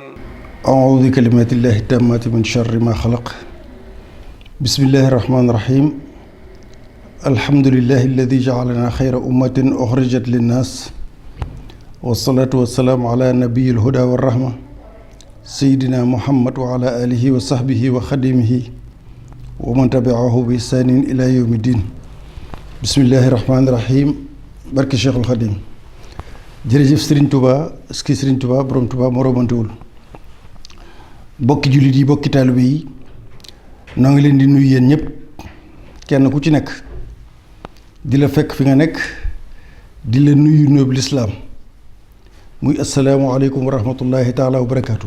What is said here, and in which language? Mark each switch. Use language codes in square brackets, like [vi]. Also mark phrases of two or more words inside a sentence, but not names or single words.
[ar] أعوذ بكلمات الله التامات من شر ما خلق بسم الله الرحمن الرحيم الحمد لله الذي جعلنا خير أمة أخرجت للناس والصلاة والسلام على نبي الهدى والرحمة سيدنا محمد وعلى آله وصحبه وخدمه ومن تبعه بإحسان إلى يوم الدين بسم الله الرحمن الرحيم [wo] barke Cheikhul Khadim jërëjëf Serigne Touba ski Serigne Touba borom Touba moo romantewul bokki jullit yi bokki taalibe yi noo ngi leen di nuyu yéen ñëpp kenn ku ci nekk di la fekk fi nga nekk di la nuyu nuyoob lislaam muy [ar] السلام عليكم ورحمة الله تعالى وبركاته.